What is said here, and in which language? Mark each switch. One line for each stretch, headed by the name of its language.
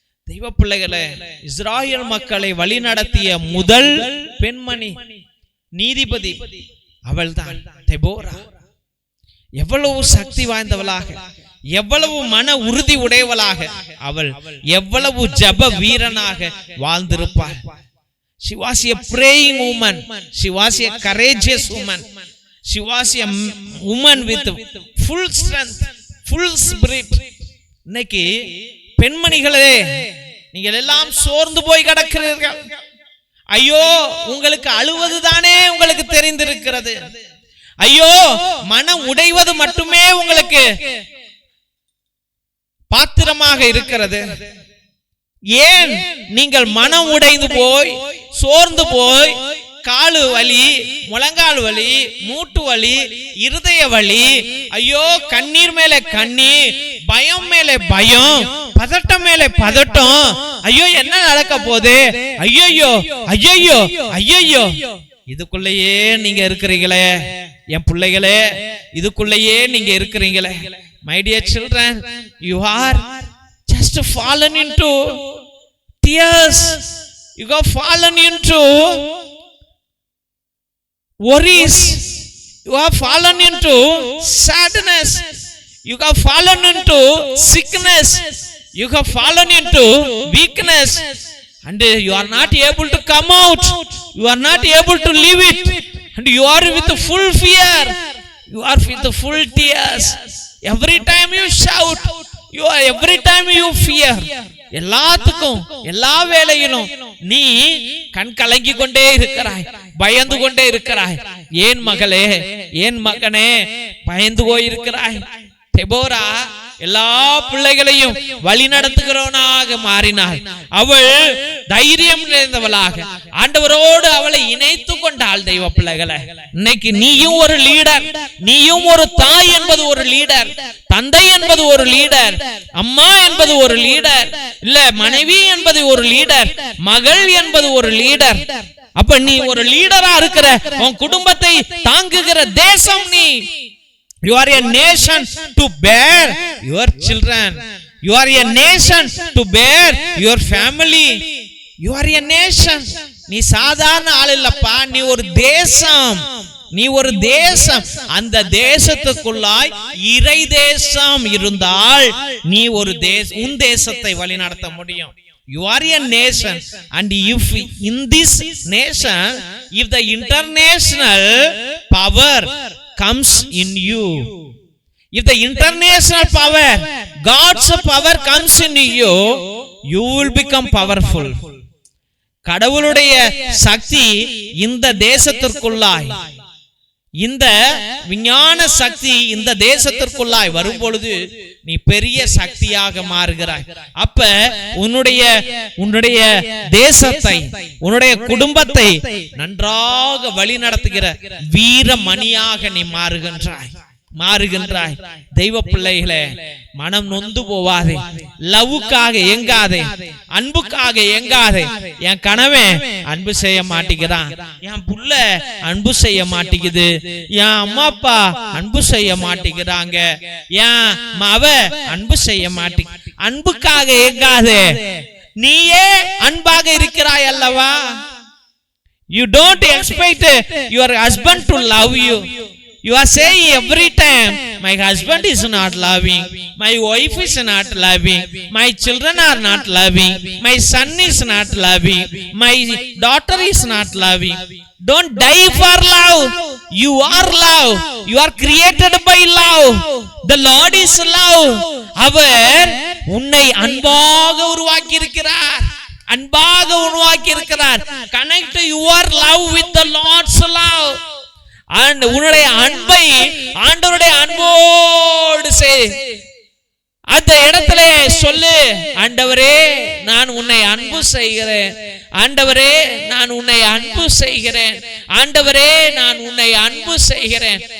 Tamil: தெய்வ பிள்ளைகளே, இஸ்ராயல் மக்களை வழிநடத்திய முதல் பெண்மணி நீதிபதி அவள்தான் தெபோரா. எவ்வளவு சக்தி வாய்ந்தவளாக, எவ்வளவு மன உறுதி உடையவளாக, அவள் எவ்வளவு ஜப வீரனாக வாழ்ந்திருப்பாள்.
English: She was a praying woman. She was a courageous woman. She was a woman with full strength, full spirit.
Tamil: இன்னைக்கு பெண்மணிகளே, நீங்கள் எல்லாம் சோர்ந்து போய் கிடக்கிறீர்கள். ஐயோ, உங்களுக்கு அழுவதுதானே உங்களுக்கு தெரிந்திருக்கிறது. ஐயோ, மனம் உடைவது மட்டுமே உங்களுக்கு பாத்திரமாக இருக்கிறது. ஏன் நீங்கள் மனம் உடைந்து போய் சோர்ந்து போய் காலு வலி, முழங்கால் வலி, மூட்டு வலி, இருதய வலி, ஐயோ கண்ணீர் மேலே கண்ணீர், பயம் மேலே பயம், பதட்டம் மேலே பதட்டம், ஐயோ என்ன நடக்க போகுது, ஐயோ ஐயோ ஐயோ, இதுக்குள்ளேயே நீங்க இருக்கிறீங்களே என் பிள்ளைகளே, இதுக்குள்ளேயே நீங்க இருக்கிறீங்களே.
English: My dear children, you are just fallen into tears. You have fallen into worries. You have fallen into sadness. You have fallen into sickness. You have fallen into weakness. And you are not able to come out. You are not able to leave it. And you are with full fear. You are with full tears. Every time you shout, you are every time you fear.
Tamil: எல்லாத்துக்கும் எல்லா வேளையிலும் நீ கண் கலங்கி கொண்டே இருக்கிறாய், பயந்து கொண்டே இருக்கிறாய். ஏன் மகளே, ஏன் மகனே பயந்து போயிருக்கிறாய்? தெபோரா எல்லா பிள்ளைகளையும் வழி நடத்துகிறவனாக மாறினாள். அவள் தைரியம் நிறைந்தவளாக ஆண்டவரோடு அவளை இணைத்து கொண்டாள். தெய்வ பிள்ளைகளை, இன்னைக்கு நீயும் ஒரு லீடர், நீயும் ஒரு தாய் என்பது ஒரு லீடர், தந்தை என்பது ஒரு லீடர், அம்மா என்பது ஒரு லீடர், இல்ல மனைவி என்பது ஒரு லீடர், மகள் என்பது ஒரு லீடர். அப்ப நீ ஒரு லீடரா இருக்கிற, உன் குடும்பத்தை தாங்குகிற தேசம் நீ.
English: You are a nation to bear your children. You are a nation to bear your family. You are a nation.
Tamil: நீ சாதாரண ஆள் இல்லப்பா, நீ ஒரு தேசம், நீ ஒரு தேசம். அந்த தேசத்துக்குள்ளாய் இறை தேசம் இருந்தால் நீ ஒரு உன் தேசத்தை வழி நடத்த முடியும்.
English: You are a nation, and if in this nation, if the international power comes in you, if the international power, God's power comes in you, you will become powerful.
Tamil: கடவுளுடைய சக்தி இந்த தேசத்திற்குள்ளாய், இந்த விஞ்ஞான சக்தி இந்த தேசத்திற்குள்ளாய் வரும் பொழுது நீ பெரிய சக்தியாக மாறுகிறாய். அப்ப உன்னுடைய தேசத்தை, உன்னுடைய குடும்பத்தை நன்றாக வழி நடத்துகிற வீரமணியாக நீ மாறுகின்றாய். தெய்வ பிள்ளைகளே, மனம் நொந்து போவாதே, லவ்வுக்காக எங்காதே, அன்புக்காக எங்காதே. என் கணவன் அன்பு செய்ய மாட்டேங்கிறான், என் புள்ள அன்பு செய்ய மாட்டேங்குது, என் அம்மா அப்பா அன்பு செய்ய மாட்டேங்கிறாங்க, என் மவ அன்பு செய்ய மாட்டேங்க. அன்புக்காக எங்காதே, நீயே அன்பாக இருக்கிறாய் அல்லவா?
English: You don't expect your husband to love you. You are saying every time, my husband is not loving, my wife is not loving, my children are not loving, my son is not loving, my daughter is not loving. Don't die for love. You are love. You are created by love. The Lord is love.
Tamil: அவர் உன்னை அன்பாக உருவாக்கி இருக்கிறார், அன்பாக உருவாக்கி இருக்கிறார்.
English: Connect your love with the Lord's love.
Tamil: உன்னுடைய அன்பை ஆண்டவருடைய அன்போடு செய். அந்த இடத்துல சொல்லு, ஆண்டவரே நான் உன்னை அன்பு செய்கிறேன், ஆண்டவரே நான் உன்னை அன்பு செய்கிறேன், ஆண்டவரே நான் உன்னை அன்பு செய்கிறேன்.